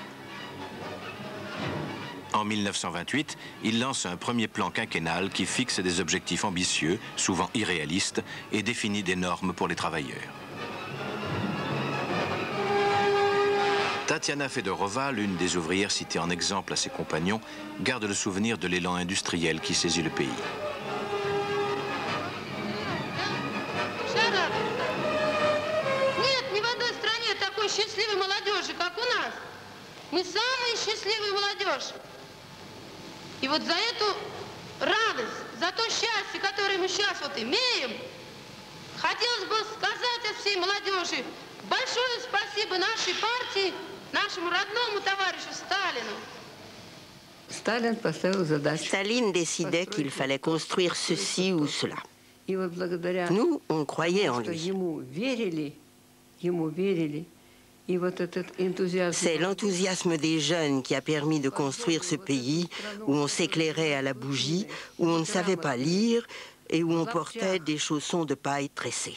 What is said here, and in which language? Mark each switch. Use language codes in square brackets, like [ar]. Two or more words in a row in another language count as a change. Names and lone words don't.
[fr] En 1928, il lance un premier plan quinquennal qui fixe des objectifs ambitieux, souvent irréalistes, et définit des normes pour les travailleurs. Tatiana Fedorova, l'une des ouvrières citées en exemple à ses compagnons, garde le souvenir de l'élan industriel qui saisit le pays. [ru] И вот за эту радость, за то счастье, которое мы сейчас вот имеем, хотелось бы сказать от всей молодежи большое спасибо нашей партии, нашему родному товарищу Сталину. [fr] Staline décidait qu'il fallait construire ceci ou cela. Nous, on croyait en lui. C'est l'enthousiasme des jeunes qui a permis de construire ce pays où on s'éclairait à la bougie, où on ne savait pas lire et où on portait des chaussons de paille tressés.